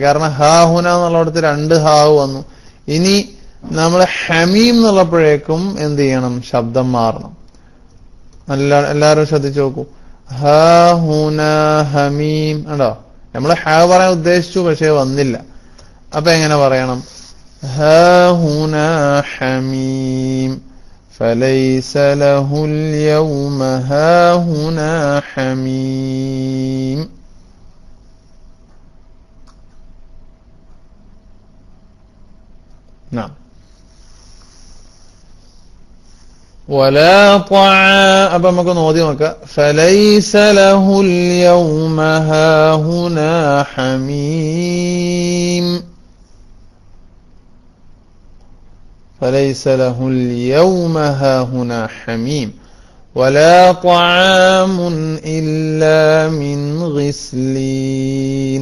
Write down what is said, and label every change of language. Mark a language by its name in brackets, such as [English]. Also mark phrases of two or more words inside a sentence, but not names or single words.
[Malayalam] കാരണം ഹാഹുന എന്നുള്ളടത്ത് രണ്ട് ഹാവ് വന്നു. ഇനി നമ്മൾ ഹമീം എന്നുള്ളപ്പോഴേക്കും എന്ത് ചെയ്യണം? ശബ്ദം മാറണം. എല്ലാവരും ശ്രദ്ധിച്ചു നോക്കൂ. [Arabic] هاهنا حميم [Malayalam] ഉണ്ടോ? നമ്മൾ ഹാ പറയാൻ ഉദ്ദേശിച്ചു, പക്ഷെ വന്നില്ല. അപ്പൊ എങ്ങനെ പറയണം? [Arabic] هاهنا حميم فليس له اليوم هاهنا حميم. نعم. ولا طعام. [Malayalam] അപ്പൊ നമുക്ക് നോക്കി നോക്കാം. [Arabic] فليس له اليوم هاهنا حميم. فليس له اليوم هاهنا حميم ولا طعام إلا من غسلين.